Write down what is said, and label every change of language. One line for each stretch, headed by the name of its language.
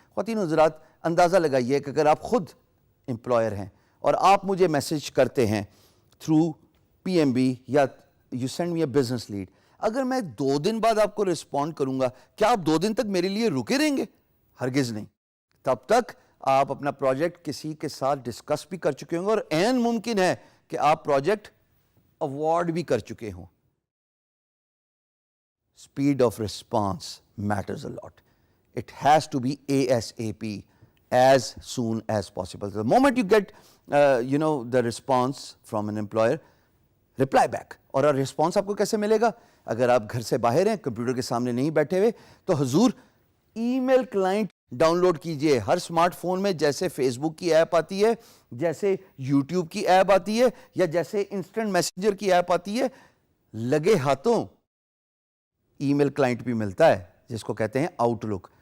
Urdu: خواتین و حضرات, اندازہ لگائیے کہ اگر آپ خود امپلائر ہیں اور آپ مجھے میسج کرتے ہیں تھرو پی ایم بی یا
English: you send me a business lead,
Urdu: اگر میں 2 دن بعد آپ کو رسپونڈ کروں گا, کیا آپ 2 دن تک میرے لیے رکے رہیں گے؟ ہرگز نہیں. تب تک آپ اپنا پروجیکٹ کسی کے ساتھ ڈسکس بھی کر چکے ہوں گے اور عین ممکن ہے کہ آپ پروجیکٹ اوارڈ بھی کر چکے ہوں.
English: Speed of response matters a lot. It has to be ASAP, as soon as possible. The moment you get, the response from an employer, reply back.
Urdu: اور response آپ کو کیسے ملے گا؟ اگر آپ گھر سے باہر ہیں, کمپیوٹر کے سامنے نہیں بیٹھے ہوئے, تو حضور ای میل کلائنٹ ڈاؤن لوڈ کیجئے. ہر اسمارٹ فون میں جیسے فیس بک کی ایپ آتی ہے, جیسے یوٹیوب کی ایپ آتی ہے, یا جیسے انسٹنٹ میسنجر کی ایپ آتی ہے, لگے ہاتھوں ای میل کلائنٹ بھی ملتا ہے جس کو کہتے ہیں آؤٹ لک.